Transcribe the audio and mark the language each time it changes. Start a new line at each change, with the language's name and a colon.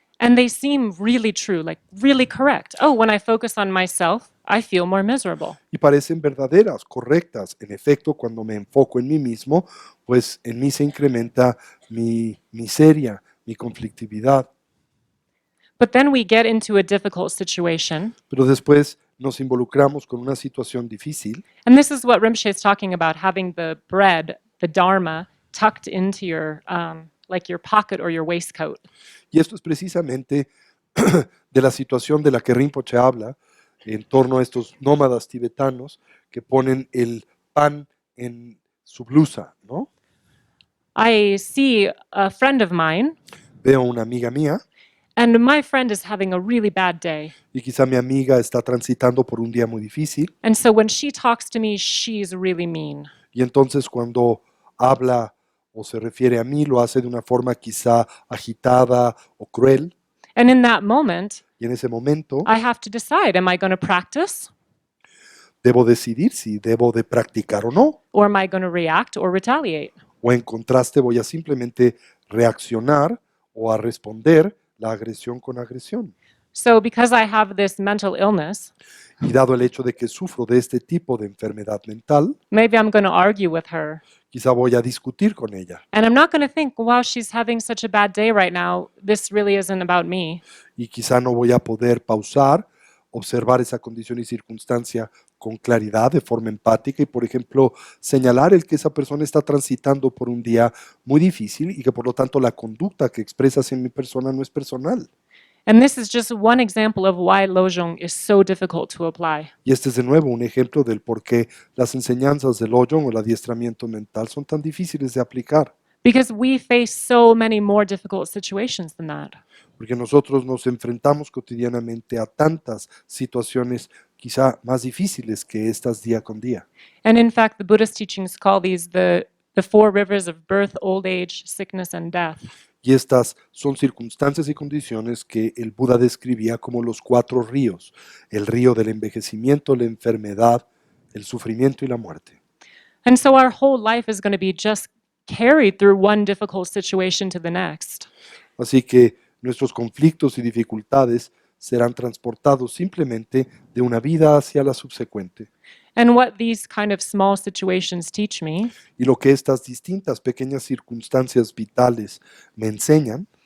English: and they seem really true, like really correct. Oh, when I focus on myself, I feel more miserable.
Spanish: y parecen verdaderas, correctas. En efecto, cuando me enfoco en mí mismo, pues en mí se incrementa mi miseria, mi conflictividad.
English: But then we get into a difficult situation,
Spanish: Pero después nos involucramos con una situación difícil,
English: and this is what Rinpoche is talking about, having the bread, the Dharma, tucked into your, like your pocket or your waistcoat.
Spanish: y esto es precisamente de la situación de la que Rinpoche habla en torno a estos nómadas tibetanos que ponen el pan en su blusa, ¿no?
English: I see a friend of mine,
Spanish: Veo a una amiga mía
English: and my friend is having a really bad day.
Spanish: y quizá mi amiga está transitando por un día muy difícil
English: And so when she talks to me, she's really mean.
Spanish: y entonces cuando habla o se refiere a mí lo hace de una forma quizá agitada o cruel
English: And in that moment,
Spanish: y en ese momento
English: I have to decide, am I going to practice
Spanish: Debo decidir si debo de practicar o no.
English: Or am I going to react or retaliate?
Spanish: O en contraste voy a simplemente reaccionar o a responder la agresión con agresión.
English: So, because I have this mental illness,
Spanish: Y dado el hecho de que sufro de este tipo de enfermedad mental,
English: maybe I'm going to argue with her.
Spanish: quizá voy a discutir con ella.
English: And I'm not going to think, wow, she's having such a bad day right now. This really isn't about me.
Spanish: Y quizá no voy a poder pausar, observar esa condición y circunstancia con claridad, de forma empática y, por ejemplo, señalar el que esa persona está transitando por un día muy difícil y que por lo tanto la conducta que expresa hacia mi persona no es personal.
English: And this is just one example of why Lojong is so difficult to apply.
Spanish: Y este es de nuevo un ejemplo del por qué las enseñanzas del Lojong o el adiestramiento mental son tan difíciles de aplicar.
English: Because we face so many more difficult situations than that.
Spanish: Porque nosotros nos enfrentamos cotidianamente a tantas situaciones quizá más difíciles que estas día con día.
English: And in fact, the Buddhist teachings call these the four rivers of birth, old age, sickness, and death.
Spanish: Y estas son circunstancias y condiciones que el Buda describía como los 4 ríos: el río del envejecimiento, la enfermedad, el sufrimiento y la muerte.
English: And so our whole life is going to be just carried through one difficult situation to the next.
Spanish: Así que nuestros conflictos y dificultades serán transportados simplemente de una vida hacia la subsecuente.
English: And what these kind of small situations teach me
Spanish: Y lo que estas distintas pequeñas circunstancias vitales me enseñan